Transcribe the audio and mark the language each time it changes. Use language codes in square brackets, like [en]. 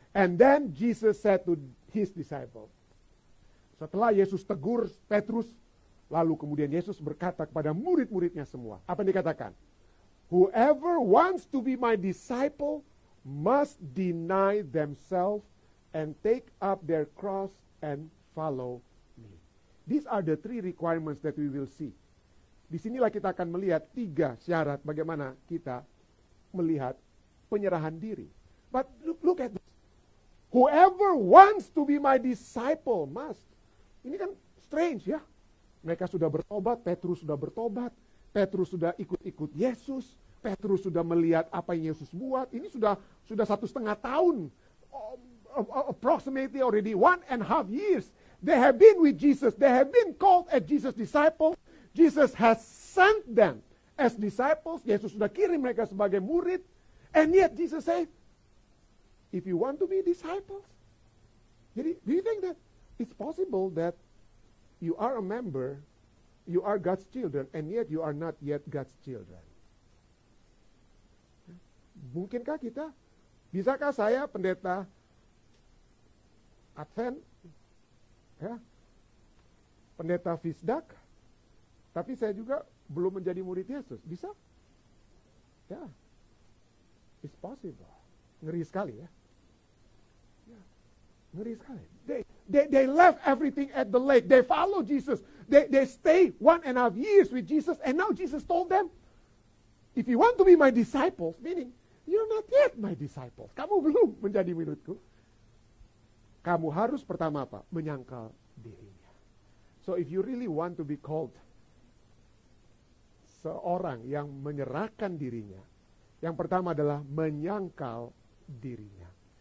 [en] And then Jesus said to his disciples. [id] Setelah Yesus tegur Petrus, lalu kemudian Yesus berkata kepada murid-muridnya semua. Apa yang dikatakan? [en] Whoever wants to be my disciple must deny themselves and take up their cross and follow me. These are the 3 requirements that we will see. [id] Disinilah kita akan melihat 3 syarat bagaimana kita melihat penyerahan diri. [en] But look at this. Whoever wants to be my disciple must. [id] Ini kan strange ya. Mereka sudah bertobat, Petrus sudah bertobat. Petrus sudah ikut-ikut Yesus. Petrus sudah melihat apa yang Yesus buat. Ini sudah 1,5 tahun. [en] Approximately already 1.5 years. They have been with Jesus. They have been called as Jesus' disciples. Jesus has sent them as disciples. [id] Yesus sudah kirim mereka sebagai murid. [en] And yet Jesus said, if you want to be disciples. Jadi, do you think that it's possible that you are a member, you are God's children, and yet you are not yet God's children? [id] Mungkinkah kita? Bisakah saya pendeta Advent, ya, pendeta Fisdak, tapi saya juga belum menjadi murid Yesus? Bisa? Ya, [en] it's possible. [id] Ngeri sekali ya. Ngeri sekali. [en] They left everything at the lake. They follow Jesus. They stay 1.5 years with Jesus, and now Jesus told them, if you want to be my disciples, meaning you're not yet my disciples. [id] Kamu belum menjadi muridku. Kamu harus pertama apa? Menyangkal dirinya. [en] So if you really want to be called [id] seorang yang menyerahkan dirinya, yang pertama adalah menyangkal dirinya.